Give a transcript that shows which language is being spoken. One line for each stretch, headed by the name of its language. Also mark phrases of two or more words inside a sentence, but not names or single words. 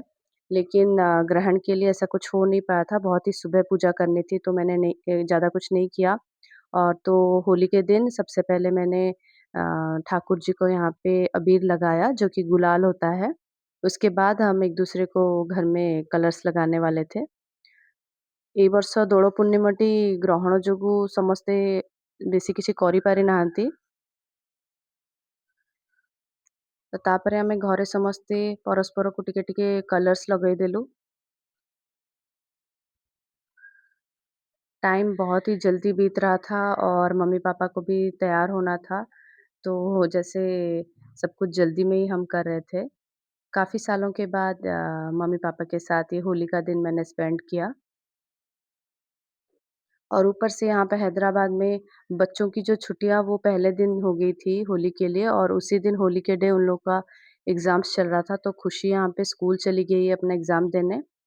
Hindi: लेकिन ग्रहण के लिए ऐसा कुछ हो नहीं पाया था, बहुत ही सुबह पूजा करनी थी तो मैंने नहीं ज़्यादा कुछ नहीं किया। और तो होली के दिन सबसे पहले मैंने ठाकुर जी को यहाँ पे अबीर लगाया जो कि गुलाल होता है। उसके बाद हम एक-दूसरे को घर में कलर्स लगाने वाले थे।
Odia: ଏଇ ବର୍ଷ ଦୋଳ ପୂର୍ଣ୍ଣିମାଟି ଗ୍ରହଣ ଯୋଗୁଁ ସମସ୍ତେ ବେଶୀ କିଛି କରିପାରି ନାହାନ୍ତି। ତ ତାପରେ ଆମେ ଘରେ ସମସ୍ତେ ପରସ୍ପରକୁ ଟିକେ ଟିକେ କଲର୍ସ ଲଗେଇଦେଲୁ।
Hindi: टाइम बहुत ही जल्दी बीत रहा था और मम्मी-पापा को भी तैयार होना था, तो जैसे सब कुछ जल्दी में ही हम कर रहे थे। काफ़ी सालों के बाद मम्मी-पापा के साथ ये होली का दिन मैंने स्पेंड किया और ऊपर से यहाँ पे हैदराबाद में बच्चों की जो छुट्टियाँ वो पहले दिन हो गई थी होली के लिए और उसी दिन होली के डे उन लोग का एग्ज़ाम्स चल रहा था, तो खुशी यहाँ पे स्कूल चली गई है अपना एग्ज़ाम देने